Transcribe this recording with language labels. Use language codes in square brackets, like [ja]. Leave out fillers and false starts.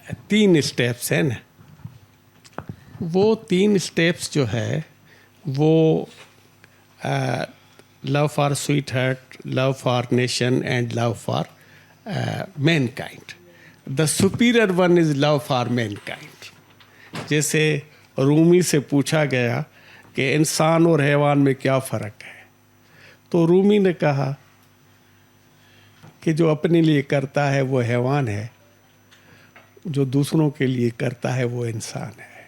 [ur] 3 steps ہیں نا، وہ 3 اسٹیپس جو ہے وہ [en] Love for sweetheart, love for nation and love for mankind. The superior one is love for mankind. [ur] جیسے رومی سے پوچھا گیا کہ انسان اور حیوان میں کیا فرق ہے، تو رومی نے کہا کہ جو اپنے لیے کرتا ہے وہ حیوان ہے، جو دوسروں کے لیے کرتا ہے وہ انسان ہے.